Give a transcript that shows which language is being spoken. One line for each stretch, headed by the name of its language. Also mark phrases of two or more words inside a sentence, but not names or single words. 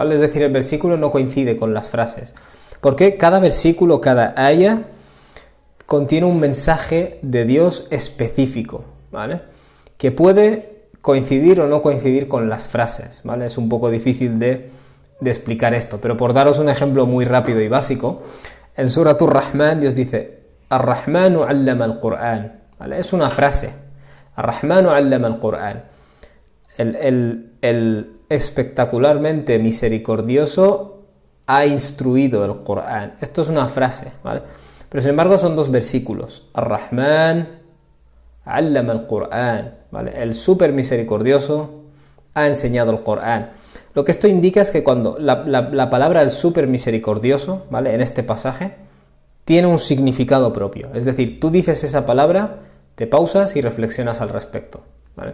Spanish: Es decir, el versículo no coincide con las frases. Porque cada versículo, cada ayah, contiene un mensaje de Dios específico, ¿vale? Que puede coincidir o no coincidir con las frases, ¿vale? Es un poco difícil de explicar esto, pero por daros un ejemplo muy rápido y básico, en Suratul Rahman Dios dice
Arabic: الرحمن علم القرآن,
Spanish: ¿vale? Es una frase.
Arabic: الرحمن علم القرآن.
Spanish: El espectacularmente misericordioso ha instruido el Corán. Esto es una frase, ¿vale? Pero sin embargo son 2 versículos.
Arabic: الرحمن علم القرآن,
Spanish: ¿vale? El súper misericordioso ha enseñado el Corán. Lo que esto indica es que cuando la palabra el súper misericordioso, ¿vale? En este pasaje, tiene un significado propio. Es decir, tú dices esa palabra, te pausas y reflexionas al respecto, ¿vale?